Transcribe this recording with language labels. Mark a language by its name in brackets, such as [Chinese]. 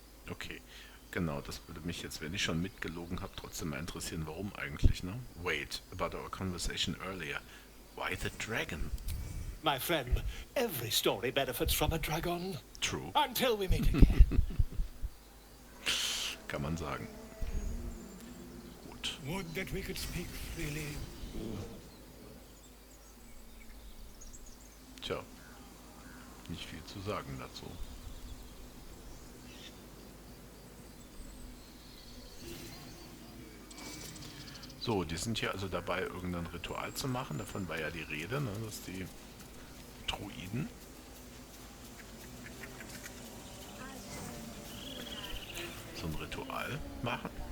[German] Okay, genau, das würde mich jetzt, wenn ich schon mitgelogen habe, trotzdem mal interessieren, warum eigentlich, ne? [English] Wait, about our conversation earlier. Why the dragon? My friend, every story benefits from a dragon. True, Until we meet again. [German] kann man sagen. Gut. [English] Would that we could speak freely. [German] Tja, nicht viel zu sagen dazu. So, die sind hier also dabei, irgendein Ritual zu machen. Davon war ja die Rede, ne, dass die Druiden so ein Ritual machen.